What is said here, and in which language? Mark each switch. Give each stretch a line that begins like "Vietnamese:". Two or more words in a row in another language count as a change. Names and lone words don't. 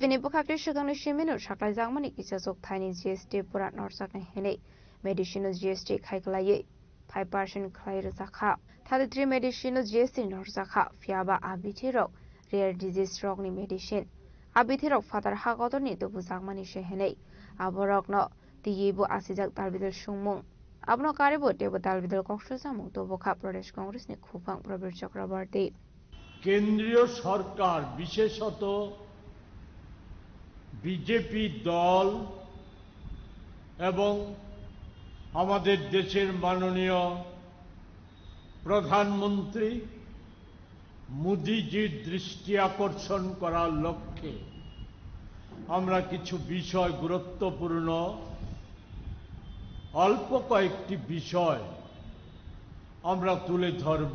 Kok Borok: ni bukhakri shakangni shiminu shaklai jakmani kisajok thaini GST pura norjakne hene medicine GST khai khlaiye 5% khlai rjakha 33 medicine GST norjakha fiaba abithirok
English: rare disease
Kok Borok: rok ni medicine abithirok fatar hagotor ni dobu jakmani shehenei aborok no tiyibu asijak dalbidal sungmung abno karebo tebo dalbidal koksu samung dobu kha Pradesh Congress ni khupang Probir Chakraborty
Bangla: কেন্দ্রীয় সরকার বিশেষত বিজেপি দল এবং আমাদের দেশের মাননীয় প্রধানমন্ত্রী মোদিজির দৃষ্টি আকর্ষণ করার লক্ষ্যে আমরা কিছু বিষয় গুরুত্বপূর্ণ অল্প কয়েকটি বিষয় আমরা তুলে ধরব।